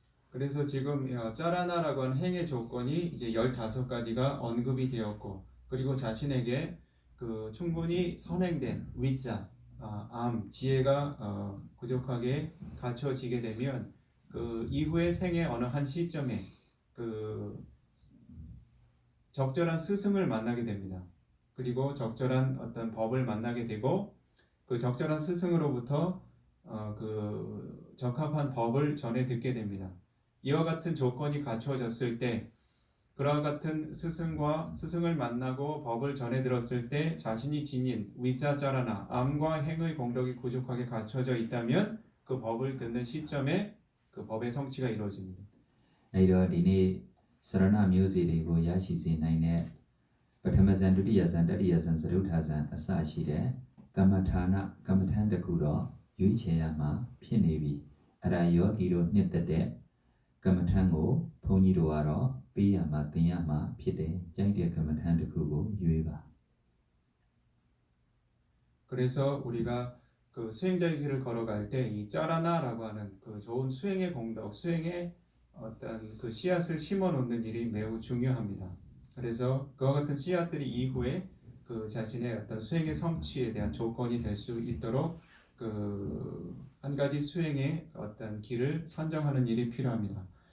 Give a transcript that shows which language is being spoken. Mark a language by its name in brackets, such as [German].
[Korean] 그래서 지금 짜라나라고 하는 행의 조건이 이제 15가지가 언급이 되었고 그리고 자신에게 그 충분히 선행된 위자, 지혜가 부족하게 갖춰지게 되면 그 이후의 생의 어느 한 시점에 그 적절한 스승을 만나게 됩니다. 그리고 적절한 어떤 법을 만나게 되고 그 적절한 스승으로부터 그 적합한 법을 전해 듣게 됩니다. 이와 같은 조건이 갖추어졌을 때 그와 같은 스승을 만나고 법을 전해 들었을 때 자신이 지닌 위자자라나 암과 행의 공덕이 부족하게 갖춰져 있다면 그 법을 듣는 시점에 그 법의 성취가 이루어집니다. [Burmese] အဲ့တော့ဒီနေ့စရဏမျိုးစီတွေကိုရရှိစေနိုင်တဲ့ပထမဇန်ဒုတိယဇန်တတိယဇန်သရုထာဇန်အစရှိတဲ့ကမ္မထာနကမ္မထန်တစ်ခုတော့ရွေးချယ်ရမှာဖြစ်နေပြီအဲ့ဒါယောဂီတို့နှစ်သက်တဲ့ကမ္မထန်ကိုဘုန်းကြီးတို့ကတော့ပေးရမှာသင်ရမှာဖြစ်တယ်ကြိုက်တဲ့ကမ္မထန်တစ်ခုကိုရွေးပါ [Korean] 그래서 우리가 그 수행자의 길을 걸어갈 때 이 짜라나라고 하는 그 좋은 수행의 공덕, 수행의 어떤 그 씨앗을 심어 놓는 일이 매우 중요합니다. 그래서 그와 같은 씨앗들이 이후에 그 자신의 어떤 수행의 성취에 대한 조건이 될 수 있도록 그 한 가지 수행의 어떤 길을 선정하는 일이 필요합니다.